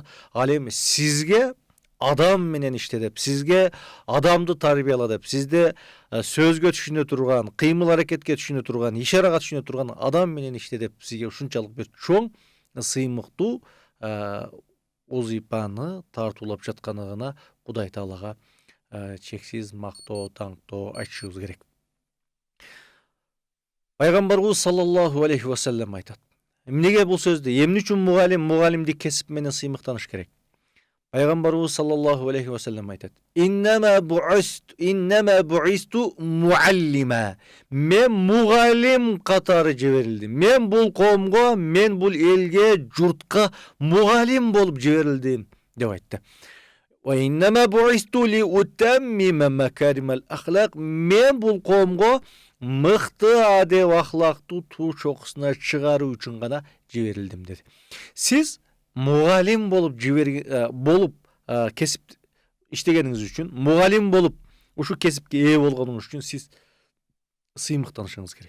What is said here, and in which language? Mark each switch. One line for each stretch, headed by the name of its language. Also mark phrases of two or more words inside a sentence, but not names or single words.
Kyrgyz: Ал эми сизге адам менен иште деп, сизге адамды тарбияла деп, сизде сөзгө түшүнө турган, кыймыл аракетке түшүнө турган, ишарага түшүнө турган адам менен иште деп, сизге ушунчалык бир чоң сыймыктуу узипаны тартуулап жаткандыгына Кудай Таалага чексиз мактоо, таңктоо айтышыбыз керек. Пайгамбарыбыз
Arabic: صلى الله عليه وسلم
Kyrgyz: айтат. Эмнеге бул сөздү, эмне үчүн мугалимдик кесип менен сыймыктаныш керек? Пайгамбарыбыз
Arabic: صلى الله عليه وسلم
Kyrgyz: айтат.
Arabic: إنما بعثت معلما.
Kyrgyz: Мен мугалим катары жиберилдим. Мен бул коомго, мен бул элге, журтка мугалим болуп жиберилдим деп айтты.
Arabic: وإنما بعثت لأتمم مكارم الأخلاق.
Kyrgyz: Мен бул коомго мыкты адеп ахлактуу туу чокусуна чыгаруу үчүн гана жиберилдим деди. Сиз мугалим болуп кесип иштегениңиз үчүн, мугалим болуп ушу кесипке ээ болгонуңуз үчүн сиз сыймыктанышыңыз керек.